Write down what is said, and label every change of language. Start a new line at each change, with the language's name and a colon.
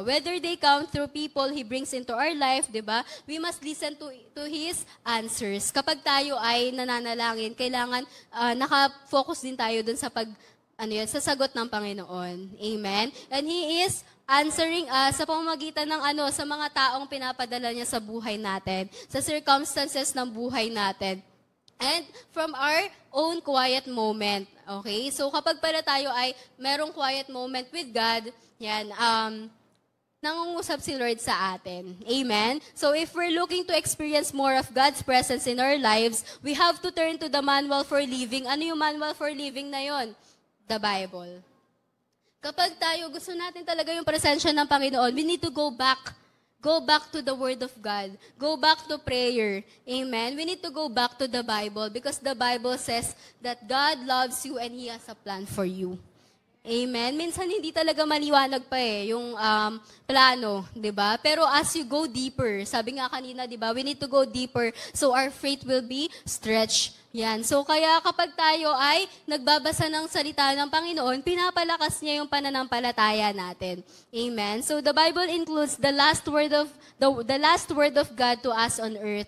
English: Whether they come through people He brings into our life, diba? We must listen to His answers.
Filipino: Kapag tayo ay nananalangin, kailangan nakafocus din tayo dun sa sa sagot ng Panginoon. Amen?
English: And He is answering us
Filipino: sa pamamagitan ng sa mga taong pinapadala niya sa buhay natin, sa circumstances ng buhay natin.
English: And from our own quiet moment. Okay?
Filipino: So kapag pala tayo ay merong quiet moment with God, yan, nangungusap si Lord sa atin. Amen?
English: So if we're looking to experience more of God's presence in our lives, we have to turn to the manual for living.
Filipino: Ano yung manual for living na yon?
English: The Bible.
Filipino: Kapag tayo gusto natin talaga yung presensya ng Panginoon,
English: we need to go back. Go back to the Word of God. Go back to prayer. Amen? We need to go back to the Bible because the Bible says that God loves you and He has a plan for you.
Filipino: Amen? Minsan hindi talaga maliwanag pa yung plano, di ba?
English: Pero as you go deeper,
Filipino: sabi nga kanina,
English: di ba, we need to go deeper so our faith will be stretched. Yan.
Filipino: So kaya kapag tayo ay nagbabasa ng salita ng Panginoon, pinapalakas niya yung pananampalataya natin. Amen.
English: So the Bible includes the last word of God to us on earth.